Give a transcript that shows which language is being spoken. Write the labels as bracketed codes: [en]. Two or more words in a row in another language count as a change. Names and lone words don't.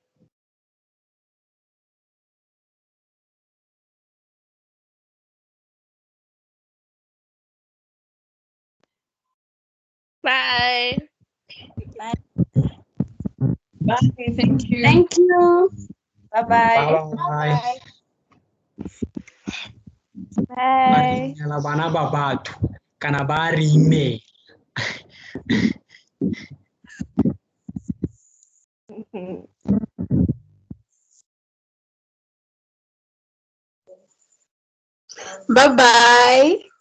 [en] Bye. Bye. Bye. Thank you. Thank you. Bye-bye. Bye. Bye. [tn] Bana ba batho kana ba re email. [en] Bye-bye.